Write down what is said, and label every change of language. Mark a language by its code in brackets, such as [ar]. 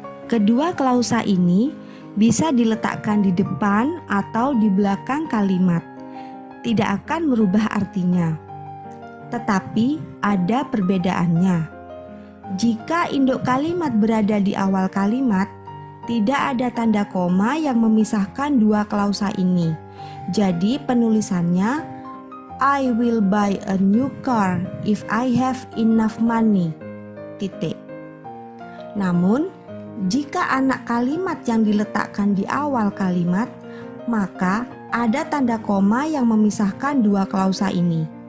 [id] Kedua klausa ini bisa diletakkan di depan atau di belakang kalimat. Tidak akan merubah artinya. Tetapi ada perbedaannya. Jika induk kalimat berada di awal kalimat, tidak ada tanda koma yang memisahkan dua klausa ini. Jadi penulisannya [en] I will buy a new car if I have enough money. [id] Titik. Namun, jika anak kalimat yang diletakkan di awal kalimat, maka ada tanda koma yang memisahkan dua klausa ini.